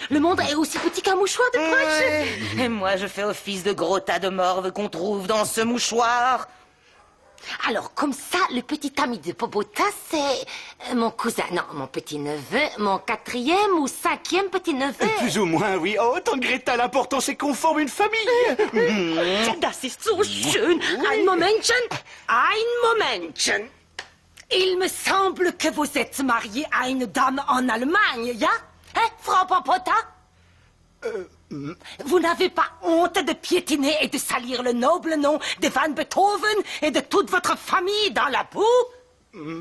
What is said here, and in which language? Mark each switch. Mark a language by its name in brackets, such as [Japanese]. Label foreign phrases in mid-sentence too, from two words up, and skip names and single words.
[French] Le monde est aussi petit qu'un mouchoir de poche. Et moi, je fais office de gros tas de morve qu'on trouve dans ce mouchoir. Alors, comme ça, le petit ami de Popota, c'est mon cousin, non, mon petit-neveu, mon quatrième ou cinquième petit-neveu. Plus ou moins, oui. Oh, tante Greta, l'important c'est qu'on forme une famille. [German] Das ist so schön. Ein Momentchen. Ein Momentchen. [French] Il me semble que vous êtes marié à une dame en Allemagne, ya? Hein, Frau Popota? Vous n'avez pas honte de piétiner et de salir le noble nom de Van Beethoven et de toute votre famille dans la boue?